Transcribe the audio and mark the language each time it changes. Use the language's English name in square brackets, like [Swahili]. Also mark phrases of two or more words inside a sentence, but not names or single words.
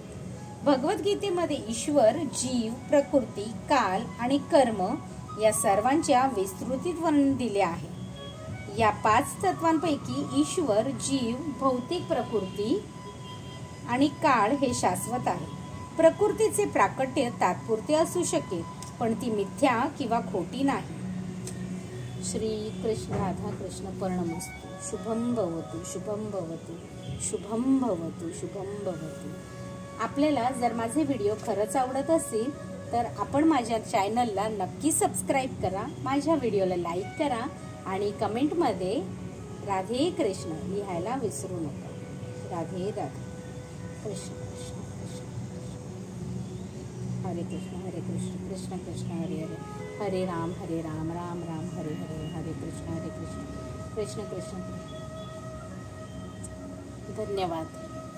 [Marathi] भगवद्गीतेमध्ये ईश्वर, जीव, प्रकृती, काल आणि कर्म या सर्वांच्या विस्तृतीत वर्णन दिले आहे. या 5 तत्वांपैकी ईश्वर, जीव, भौतिक प्रकृती आणि काळ हे शाश्वत आहे. प्रकृतीचे प्राकट्य तात्पुरते असू शकेल, पण ती मिथ्या किंवा खोटी नाही. [Sanskrit] श्री कृष्ण राधा कृष्ण पर्णमस्तु. शुभम भवतु, शुभम भवतु, शुभम भवतु, शुभम भवतु. [Marathi] आपल्याला जर माझे व्हिडिओ खरंच आवडत असेल तर आपण माझ्या चॅनलला नक्की सबस्क्राईब करा, माझ्या व्हिडिओला लाईक करा आणि कमेंटमध्ये राधे कृष्ण लिहायला विसरू नका. राधे राधे. [Sanskrit] कृष्ण कृष्ण कृष्ण हरे कृष्ण हरे कृष्ण कृष्ण कृष्ण हरे हरे, हरे राम राम राम हरे हरे, हरे कृष्ण कृष्ण कृष्ण. [Marathi] धन्यवाद.